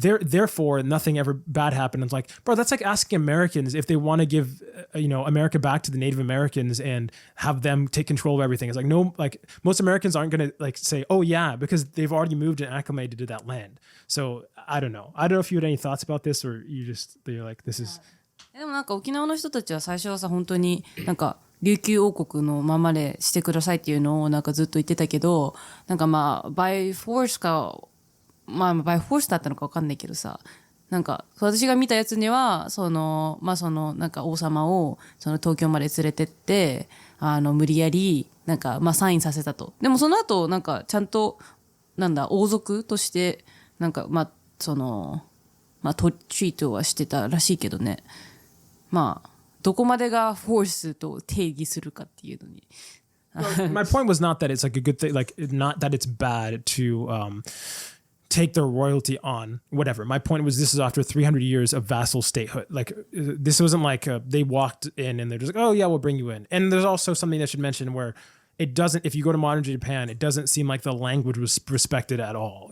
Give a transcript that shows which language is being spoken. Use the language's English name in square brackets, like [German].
[English] Therefore, nothing ever bad happened. It's like, bro, that's like asking Americans if they want to give, America back to the Native Americans and have them take control of everything. It's like, no, like most Americans aren't going to like say, oh yeah, because they've already moved and acclimated to that land. So I don't know. I don't know if you had any thoughts about this or you're like, this is. [Japanese] でもなんか沖縄の人たちは最初はさ、本当になんか琉球王国のままでしてくださいっていうのをなんかずっと言ってたけど、なんかまあ、 [English] by force [Japanese] か、まあ、 [English] by force [Japanese] だったのかわかんないけどさ、なんか私が見たやつには、なんか王様をその東京まで連れてって、無理やり、なんかまあサインさせたと。でもその後、なんかちゃんと、王族として、なんかまあ、トリートはしてたらしいけどね。まあ、どこまでがフォースと定義するかっていうのに。 [English] My point was not that it's like a good thing, like not that it's bad to take their royalty on, whatever. My point was this is after 300 years of vassal statehood. Like this wasn't like they walked in and they're just like, oh yeah, we'll bring you in. And there's also something I should mention where it doesn't, if you go to modern Japan, it doesn't seem like the language was respected at all.